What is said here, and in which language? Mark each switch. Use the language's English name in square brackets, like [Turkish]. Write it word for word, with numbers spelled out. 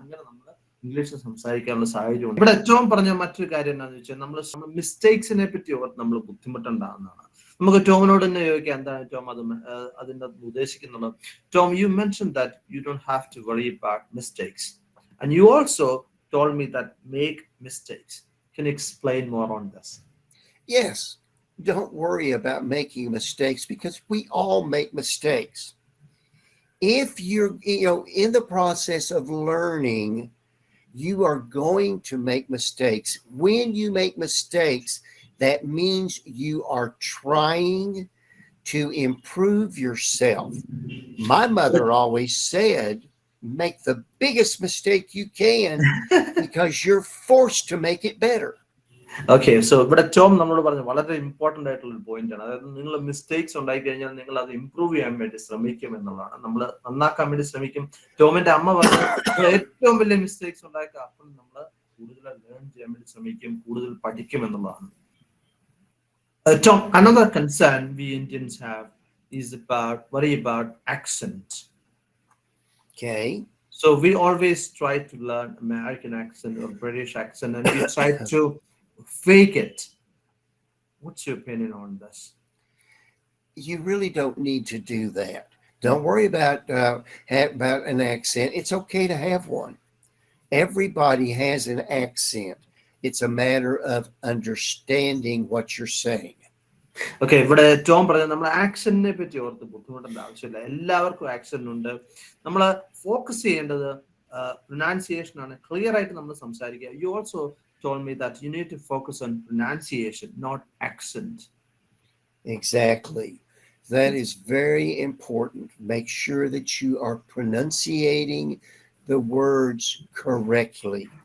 [Malayalam] അങ്ങനെ നമ്മൾ ഇംഗ്ലീഷിൽ സംസാരിക്കാനുള്ള സാഹചര്യം ഉണ്ട്. ഇവിടെ ഏറ്റവും പറഞ്ഞ മറ്റൊരു കാര്യം എന്താണെന്ന് വെച്ചാൽ നമ്മൾ മിസ്റ്റേക്സിനെ പറ്റി ഓർത്ത് നമ്മൾ ബുദ്ധിമുട്ടുണ്ടാകുന്നതാണ്. നമുക്ക് ടോമിനോട് തന്നെ ചോദിക്കാം എന്താണ് ടോം അത് അതിൻ്റെ ഉദ്ദേശിക്കുന്നുള്ളത്. [English] Tom, you mention that you don't have to worry about mistakes and you also told me that make mistakes. Can you explain more on this? Yes, don't worry about making mistakes because we all make mistakes. If you're, you know, in the process of learning, you are going to make mistakes. When you make mistakes, that means you are trying to improve yourself. My mother always said, make the biggest mistake you can because you're forced to make it better. [Malayalam] Okay, so ഇവിടെ Tom നമ്മളോട് പറഞ്ഞ വളരെ important ആയിട്ടുള്ള ഒരു point ആണ്, അതായത് നിങ്ങൾ mistakes ഉണ്ടായി കഴിഞ്ഞാൽ നിങ്ങൾ അത് ഇമ്പ്രൂവ് ചെയ്യാൻ വേണ്ടി ശ്രമിക്കും എന്നുള്ളതാണ്. നമ്മൾ നന്നാക്കാൻ വേണ്ടി ശ്രമിക്കും. ടോമിന്റെ അമ്മ പറഞ്ഞ ഏറ്റവും വലിയ മിസ്റ്റേക്സ് ഉണ്ടാക്കുക, അപ്പോൾ നമ്മൾ കൂടുതൽ ലേൺ ചെയ്യാൻ വേണ്ടി ശ്രമിക്കും, കൂടുതൽ പഠിക്കും എന്നുള്ളതാണ്. [English] Tom, another concern we Indians have is about worry about accent. Okay. So we always try to learn American accent or British accent and we try to fake it. What's your opinion on this? You really don't need to do that. Don't worry about uh, about an accent. It's okay to have one. Everybody has an accent. It's a matter of understanding what you're saying. [Malayalam] Okay, ഇവിടെ Tom പറഞ്ഞത് നമ്മൾ ആക്ഷനെ പറ്റി ഓർത്ത് ബുദ്ധിമുട്ടേണ്ട ആവശ്യമില്ല. എല്ലാവർക്കും action ഉണ്ട്. നമ്മൾ focus ചെയ്യേണ്ടത് പ്രൊനൗൺസിയേഷൻ ആണ്. ക്ലിയർ ആയിട്ട് നമ്മൾ സംസാരിക്കുക. [English] You also told me that you need to focus on pronunciation, not accent. Exactly. That is very important. Make sure that you are pronunciating the words correctly.